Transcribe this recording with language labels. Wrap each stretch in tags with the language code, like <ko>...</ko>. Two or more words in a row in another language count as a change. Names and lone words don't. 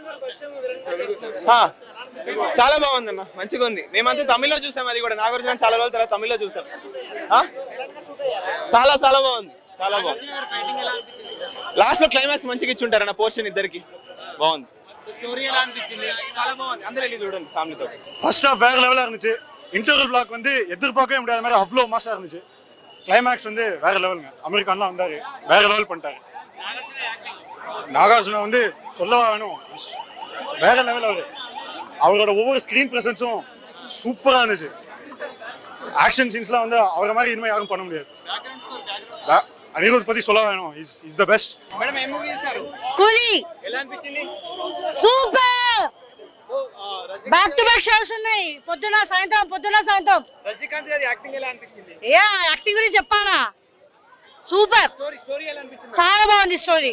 <te>చాలా బాగుంది అన్న, మంచిగా ఉంది. మేమంతా తమిళ్లో చూసాం. అది కూడా నాగార్జున చాలా రోజుల తర్వాత తమిళ్లో చూసాం. చాలా చాలా బాగుంది. చాలా బాగుంది. లాస్ట్ లో క్లైమాక్స్ మంచిగా ఇచ్చుంటారు అన్న పోర్షన్ ఇద్దరికి. బాగుంది. స్టోరీ ఎలా అనిపించింది? చాలా బాగుంది. అందరూ వెళ్ళి చూడండి ఫ్యామిలీతో.</te> <en>first half</en> <ta>வேற லெவலாக இருந்துச்சு.</ta> <en>interval block</en> <ta>வந்து எதிர்பார்க்கவே முடியாத மாதிரி அவ்வளோ மாசாக இருந்துச்சு. கிளைமேக்ஸ் வந்து வேற லெவலுங்க. அமெரிக்கான்லாம் வந்தாரு, வேற லெவல் பண்ணிட்டாரு. நாகார்ஜுனா வந்து சொல்லவா வேணும், வேற லெவல் அவரோட ஒவ்வொரு</ta> <en>screen presence</en> <ta>சூப்பராக இருந்துச்சு.</ta> <en>action scenes</en> <ta>வந்து அவரை மாதிரி இனிமேல் யாரும் பண்ண முடியாது. అనిరుద్ పతి சொல்ல வேணும்,</ta> <en>is the best.</en> <te>మేడం ఏ మూవీ చేశారు? కూలీ ఎలా అనిపించింది? సూపర్.</te> <en>back to back shows</en> <te>ఉన్నాయి. పొద్దున సాయంత్రం. రజనీకాంత్ గారి యాక్టింగ్ ఎలా అనిపించింది? యాక్టింగ్ గురించి చెప్పాలా? సూపర్. స్టోరీ ఎలా అనిపించింది? చాలా బాగుంది స్టోరీ.</te>